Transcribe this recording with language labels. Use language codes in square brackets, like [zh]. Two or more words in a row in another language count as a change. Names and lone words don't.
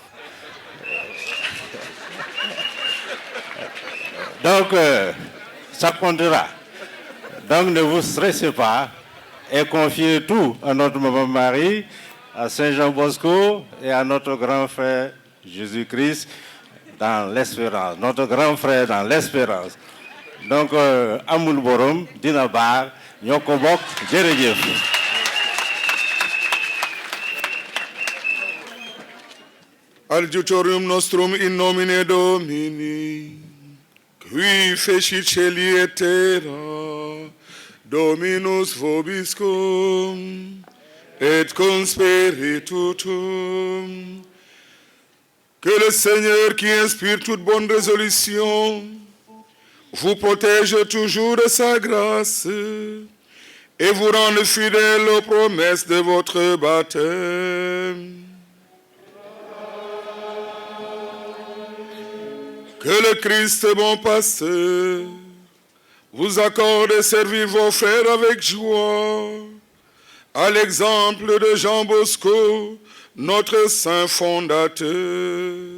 [fr] Donc, ça comptera. Donc, ne vous stressez pas et confiez tout à notre maman Marie, à Saint Jean Bosco et à notre grand frère Jésus-Christ dans l'espérance. Notre grand frère dans l'espérance. Donc, [wo] Amoul Borom, Dinabar, Nyokobok, Djerejef. [la] Adiutorium nostrum in nomine Domini, qui fecit celi et terra, Dominus vobiscum, et con spiritu tuum. [fr] Que le Seigneur qui inspire toute bonne résolution vous protège toujours de sa grâce et vous rende fidèle aux promesses de votre baptême. Que le Christ, bon pasteur, vous accorde de servir vos frères avec joie, à l'exemple de Jean Bosco, notre saint fondateur.